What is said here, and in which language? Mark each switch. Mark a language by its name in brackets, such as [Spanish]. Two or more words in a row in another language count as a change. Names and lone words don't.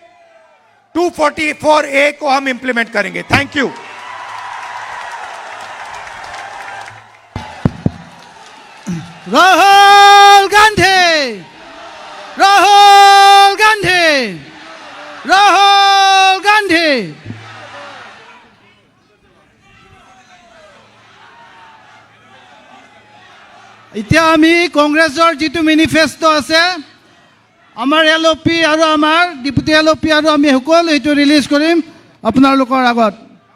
[Hindi] 244A को हम इंप्लीमेंट करेंगे। [English] thank you. [Hindi] राहुल गांधी, राहुल गांधी, राहुल गांधी। [Assamese] এতিয়া আমি কংগ্ৰেছৰ যিটো মেনিফেষ্টো আছে, আমাৰ LOP আৰু আমাৰ ডিপুটি LOP আৰু আমি সকলো এইটো ৰিলিজ কৰিম আপোনালোকৰ আগত।